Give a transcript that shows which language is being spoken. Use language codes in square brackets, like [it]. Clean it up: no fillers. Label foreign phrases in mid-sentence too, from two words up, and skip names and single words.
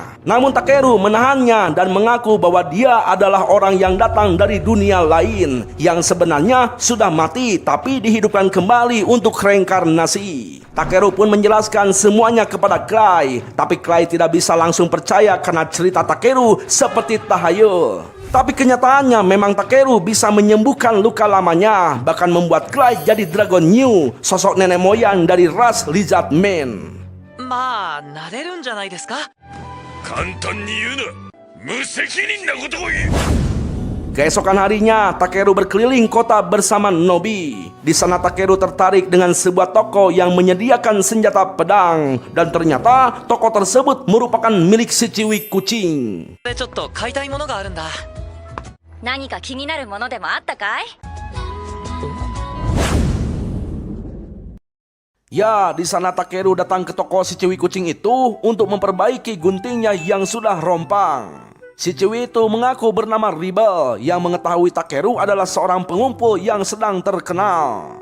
[id] Namun Takeru menahannya dan mengaku bahwa dia adalah orang yang datang dari dunia lain, yang sebenarnya sudah mati tapi dihidupkan kembali untuk reinkarnasi. Takeru pun menjelaskan semuanya kepada Clay, tapi Clay tidak bisa langsung percaya karena cerita Takeru seperti tahayul. Tapi kenyataannya memang Takeru bisa menyembuhkan luka lamanya, bahkan membuat Clay jadi Dragon New, sosok nenek moyang dari ras Lizard Man. [ja] まあなれるんじゃないですか。簡単に言うな。無責任なことを言う。 [id] Keesokan harinya, Takeru berkeliling kota bersama Nobi. Di sana Takeru tertarik dengan sebuah toko yang menyediakan senjata pedang, dan ternyata toko tersebut merupakan milik si Ciwi kucing. [ja] ちょっと買いたいものがあるんだ。何か気になるものでもあったかい？ [id] Ya, di sana Takeru datang ke toko si Ciwi kucing itu untuk memperbaiki guntingnya yang sudah rompang. Si Ciwi itu mengaku bernama Rebel yang mengetahui Takeru adalah seorang pengumpul yang sedang terkenal.